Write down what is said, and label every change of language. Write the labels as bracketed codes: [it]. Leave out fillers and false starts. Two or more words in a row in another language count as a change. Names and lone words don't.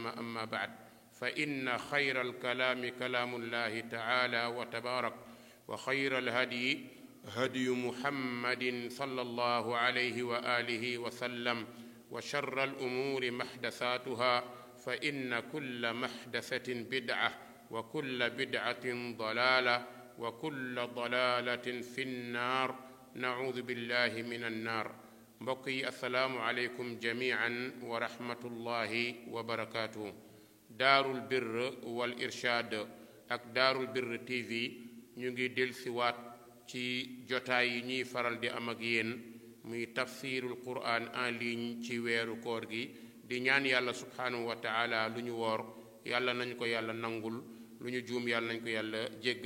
[ar] أما بعد، فإن خير الكلام كلام الله تعالى وتبارك، وخير الهدي هدي محمد صلى الله عليه وآله وسلم، وشر الأمور محدثاتها، فإن كل محدثة بدعة، وكل بدعة ضلالة، وكل ضلالة في النار. نعوذ بالله من النار. mbokk السلام عليكم جميعا ورحمة الله وبركاته. [wo] daarul birr wal irshad ak daarul birr TV ñu ngi dellusiwaat ci jotaay yi ñuy faral di am ak yéen, muy [ar] تفسير القرآن [fr] en ligne [wo] ci weeru koor gi. di ñaan yàlla [ar] سبحانه وتعالى [wo] lu ñu woor yàlla nañ ko yàlla nangul, lu ñu juum yàlla nañ ko yàlla jéggal.